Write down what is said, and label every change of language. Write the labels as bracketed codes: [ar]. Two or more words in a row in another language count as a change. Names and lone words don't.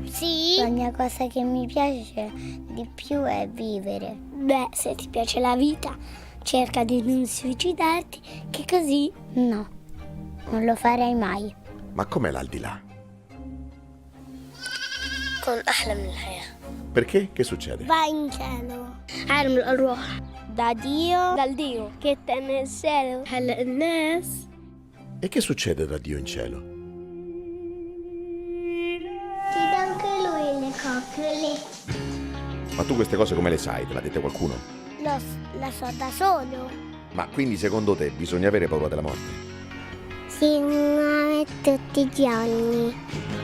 [it] La mia cosa che mi piace di più è vivere. Beh, se ti piace la vita, cerca di non suicidarti, che così no, non lo farei mai. Ma com'è l'aldilà? [ar] Con أحلى من الحياة. [it] Perché? Che succede? Vai in cielo. [ar] عالم الأرواح. [it] Da Dio, dal Dio che sta nel cielo. [ar] هلا الناس. [it] E che succede da Dio in cielo? Ti dà anche lui le coccole. Ma tu queste cose come le sai? Te l'ha dette qualcuno? La so da solo. Ma quindi secondo te bisogna avere paura della morte? Sì, ma tutti i giorni.